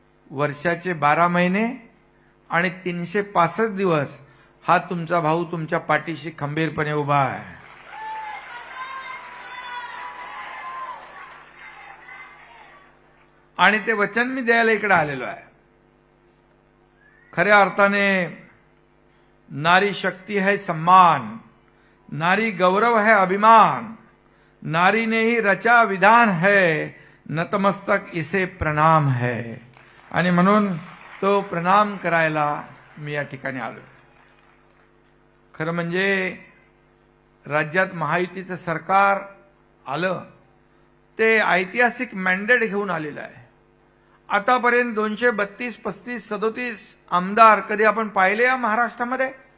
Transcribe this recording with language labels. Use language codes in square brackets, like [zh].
[mr] वर्षाचे 12 महिने आणि 365 दिवस हा तुमचा भाऊ तुमच्या पाठीशी खंबीरपणे उभा आहे. आणि ते वचन मी द्यायला इकडे आलेलो आहे. खऱ्या अर्थाने [hi] नारी शक्ती है सम्मान, नारी गौरव है अभिमान, नारी ने ही रचा विधान है, नतमस्तक इसे प्रणाम है. [mr] आणि म्हणून तो प्रणाम करायला मी या ठिकाणी आलो. खरं म्हणजे राज्यात महायुतीचं सरकार आलं ते ऐतिहासिक मॅन्डेट घेऊन आलेलं आहे. आतापर्यंत 232, 35, 37 आमदार कधी आपण पाहिले या महाराष्ट्रामध्ये?